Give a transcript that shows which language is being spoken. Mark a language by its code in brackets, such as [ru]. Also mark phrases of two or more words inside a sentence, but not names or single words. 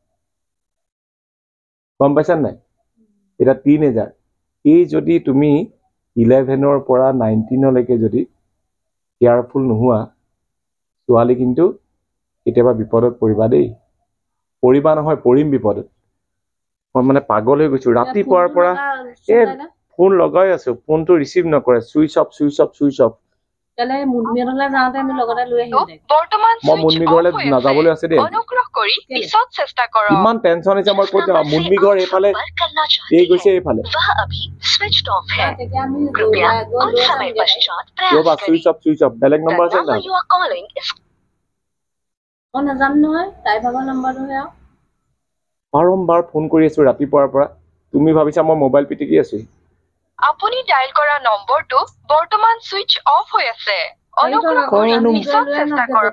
[as] গম পাইছা নাই এটা 3 এই যদি তুমি 11ৰ পৰা 19লৈকে যদি কেয়াৰফুল নোহোৱা ছোৱালী কিন্তু কেতিয়াবা বিপদত পৰিবা দেই পৰিবা নহয় পৰিম বিপদত মই মানে পাগল হৈ গৈছো ৰাতিপুৱাৰ পৰা এই ফোন লগাই আছো ফোনটো ৰিচিভ নকৰে [en] switch off [as] তেলে মুনমিহলৈ যাওঁতে আমি লগতে লৈ আহিম বৰ্তমান মই মুনমি ঘৰলৈ নাযাবলৈ আছে দেই অনুগ্ৰহ কৰি পিছত চেষ্টা কৰক ইমান টেনচন হৈছে মই ক'ত যাম মুনমি ঘৰ এইফালে এই গৈছে এইফালে [hi] वह अभी [en] switched off [hi] है [as] তেতিয়া আমি [hi] कृपया कुछ समय पश्चात [as] ৰবা [hi] प्रयास करें [en] switch off [as] বেলেগ নম্বৰ আছে [en] The number you are calling is [as] মই নাজানো নহয় তাই ভাগৰ নম্বৰটোহে আৰু বাৰম্বাৰ ফোন কৰি আছো ৰাতিপুৱাৰ পৰা তুমি ভাবিছা মই মোবাইল পিটিকি আছো আপুনি ডায়াল কৰা নম্বৰটো বৰ্তমান [en] switch off [as] হৈ আছে অনুগ্ৰহ কৰি পিছত চেষ্টা কৰক